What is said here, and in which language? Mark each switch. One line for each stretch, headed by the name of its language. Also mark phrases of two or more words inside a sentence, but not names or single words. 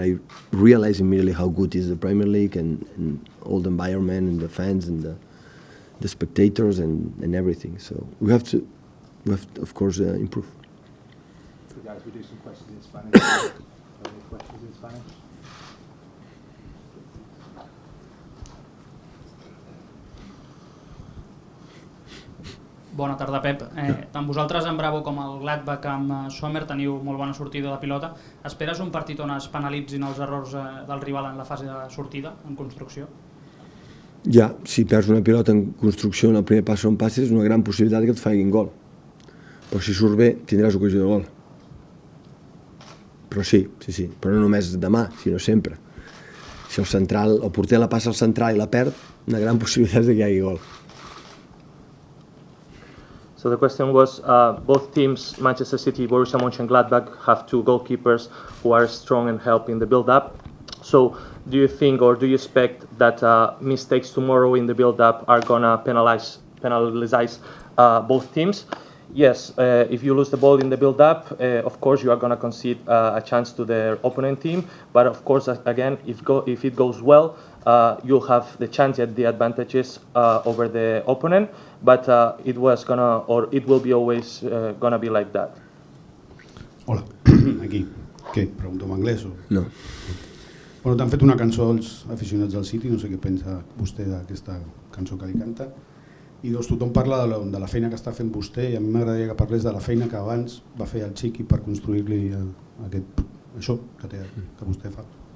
English: I realized immediately how good is the Premier League and all the environment and the fans and the spectators and everything. So we have to of course improve. So guys, we do some questions in Spanish. Any questions in Spanish?
Catalan: Bona tarda, Pep. Tant vosaltres amb Bravo com el Gladbach amb Sommer teniu molt bona sortida de pilota. Esperes un partit on es penalitzin els errors del rival en la fase de sortida, en construcció? Ja, si perds una pilota en construcció en el primer pas on passes és una gran possibilitat que et facin gol. Però si surt bé tindràs ocasió de gol. Però sí, però no només demà, sinó sempre. Si el porter la passa al central i la perd, una gran possibilitat de que hi hagi gol.
English: So the question was, both teams, Manchester City, Borussia Monchengladbach, have 2 goalkeepers who are strong and help in the build-up. So do you think or do you expect that mistakes tomorrow in the build-up are going to penalize both teams? Yes, if you lose the ball in the build-up, of course you are going to concede a chance to the opponent team. But of course, again, if it goes well, you'll have the chance and the advantages over the opponent. But it will be always gonna be like that.
Catalan: Hola, aquí. Què? Pregunto en anglès o...? No. Bueno, t'han fet una cançó als aficionats del City, no sé què pensa vostè d'aquesta cançó que li canta. I dos, tothom parla de la feina que està fent vostè i a mi m'agradaria que parlés de la feina que abans va fer el Chiqui per construir-li això que vostè fa.